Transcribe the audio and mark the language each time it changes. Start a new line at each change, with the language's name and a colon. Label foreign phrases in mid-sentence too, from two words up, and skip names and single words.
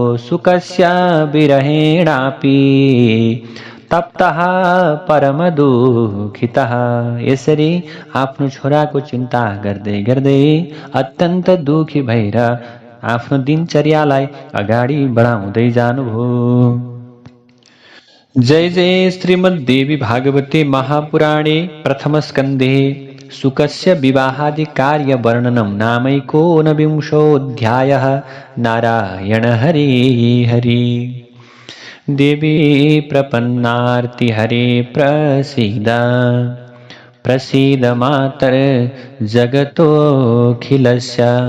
Sanskrit: सुकस्य विरहेणापि तप्तः परम दुखितः।
Nepali: यसरी आफ्नो छोराको चिन्ता गर्दै गर्दै अत्यन्त दुखी भएर आफ्नो दिनचर्यालाई अगाडि बढाउँदै जानुभयो।
Sanskrit: जय जय श्रीमद्देवी भागवते महापुराणे प्रथम स्कन्धे शुकस्य विवाहादि कार्य वर्णनम नामैकोनविंशोऽध्यायः। नारायण हरि हरि। देवी प्रपन्नार्ति हरे प्रसीद प्रसीद मातर जगतोऽखिलस्य।